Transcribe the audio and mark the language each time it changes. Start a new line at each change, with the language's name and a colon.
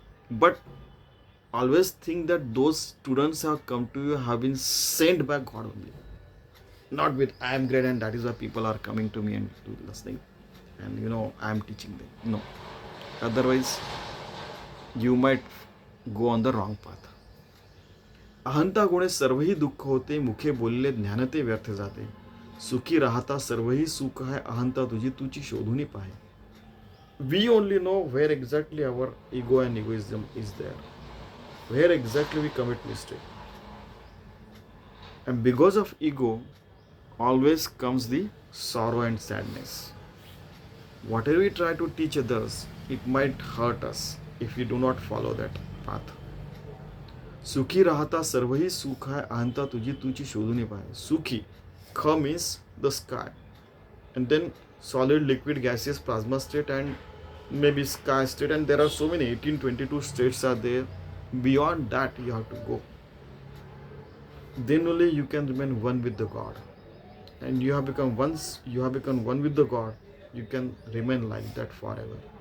English: But always think that those students have come to you have been sent by God only. Not with I am great and that is why people are coming to me and listening, and I am teaching them. No. Otherwise, you might go on the wrong path.
Marathi: अहंता गुणे सर्वही दुःख होते, मुखे बोलले ज्ञानते व्यर्थ जाते. सुखी राहता सर्वही सुख है, अहंता तुझी तुझी शोधुनी पाहे.
English: We only know where exactly our ego and egoism is there, where exactly we commit mistake. And because of ego, always comes the sorrow and sadness. Whatever we try to teach others, it might hurt us if we do not follow that path.
Marathi: सुखी राहता सर्वही सुख आहे अहंता तुझी तुझी शोधून पाय.
English: Sukhi. Kha means the sky. And then solid, liquid, gaseous, plasma state, and maybe sky state. And there are so many 1822 states are there. Beyond that, you have to go. Then only you can remain one with the God. And once you have become one with the God, you can remain like that forever.